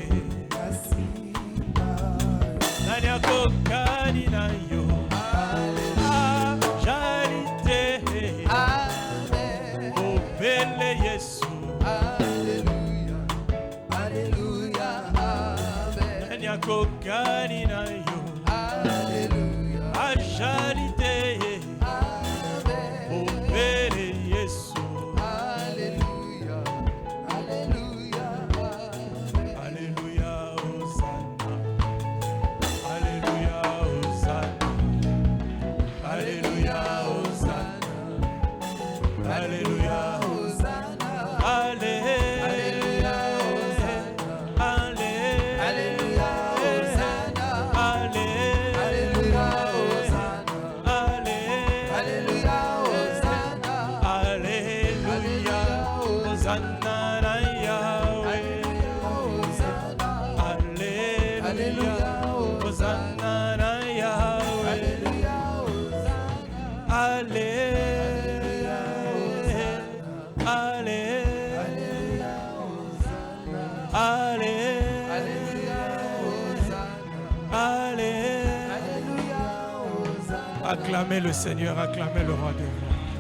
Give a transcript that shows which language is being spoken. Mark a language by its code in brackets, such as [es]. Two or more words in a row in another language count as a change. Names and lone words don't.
[ln] nani akokani na yo, charité, obele Yesu, nani akokani na yo, charité, obele Yesu. [fr] Alléluia, Hosanna. Alléluia, Hosanna. Alléluia, Hosanna. Alléluia, Hosanna. Alléluia, Hosanna. Alléluia, Hosanna. Alléluia, Hosanna. Alléluia, Hosanna. Alléluia, Hosanna na Yahweh. Alléluia, Hosanna na Yahweh. Alléluia, Alléluia, Alléluia, Acclamez le Seigneur, acclamez le roi des rois.